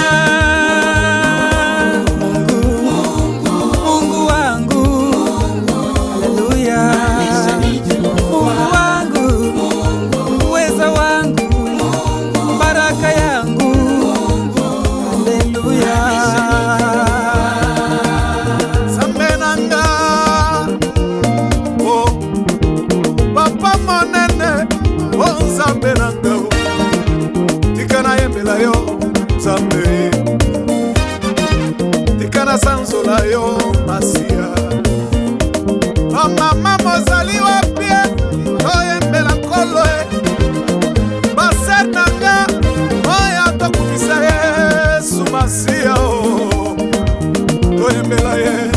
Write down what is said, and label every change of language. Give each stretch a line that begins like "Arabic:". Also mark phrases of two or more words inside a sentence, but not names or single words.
Swahili: Mungu wangu, haleluya. Mungu wangu, uweza wangu, baraka yangu, haleluya.
Lingala: Samenanga oh papa monene oh Samenanga tikana yembela yo Zambe, tikana sanzola yo Masia. Mama mozali wapie oyembela nkolo baser nanga oya tokubisa Yesu Masia oyembela ye